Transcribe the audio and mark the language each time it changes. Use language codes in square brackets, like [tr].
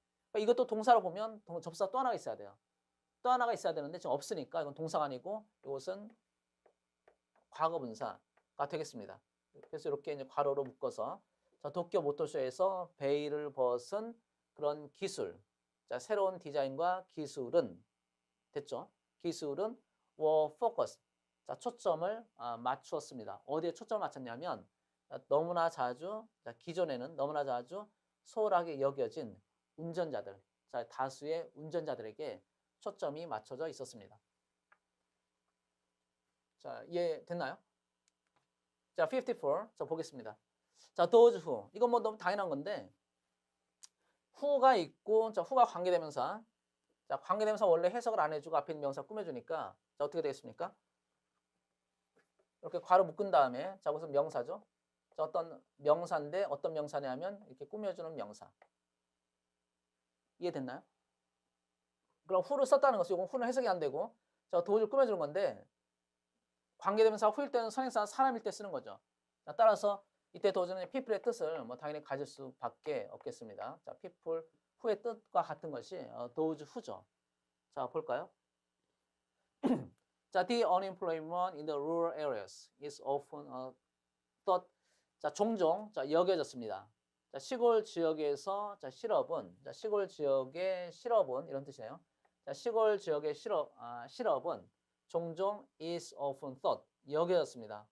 [ko] 그러니까 이것도 동사로 보면 접사 또 하나가 있어야 돼요. 또 하나가 있어야 되는데 지금 없으니까 이건 동사가 아니고 이것은 과거분사가 되겠습니다. 그래서 이렇게 이제 괄호로 묶어서 자, 도쿄 모터쇼에서 베일을 벗은 그런 기술. 자, 새로운 디자인과 기술은 됐죠. 기술은 [en] were focused. [ko] 자, 초점을 맞추었습니다. 어디에 초점을 맞췄냐면 너무나 자주 기존에는 너무나 자주 소홀하게 여겨진 운전자들, 자, 다수의 운전자들에게 초점이 맞춰져 있었습니다. 자, 이해됐나요? 자, 54. 자, 보겠습니다. 자, those who. 이건 뭐 너무 당연한 건데 who가 있고 자, who가 관계대명사. 자, 관계대명사 원래 해석을 안 해주고 앞에 있는 명사 꾸며주니까 자, 어떻게 되겠습니까? 이렇게 괄호 묶은 다음에 자, 무슨 명사죠? 자, 어떤 명사인데 어떤 명사냐면 이렇게 꾸며주는 명사. 이해됐나요? 그럼 who를 썼다는 것은 이건 who는 해석이 안 되고 자, does를 꾸며주는 건데 관계대명사 who일 때는 선행사 사람일 때 쓰는 거죠. 자, 따라서 이때 does는 people의 뜻을 뭐 당연히 가질 수밖에 없겠습니다. 자, people who의 뜻과 같은 것이 those who죠. 자, 볼까요? [en] 자, the unemployment in the rural areas is often thought. [ko] 자, 종종 여겨졌습니다. 자, 시골 지역에서 시골 지역의 실업은 이런 뜻이에요. 자, 시골 지역의 실업은 종종 [en] is often thought [ko] 여겨졌습니다.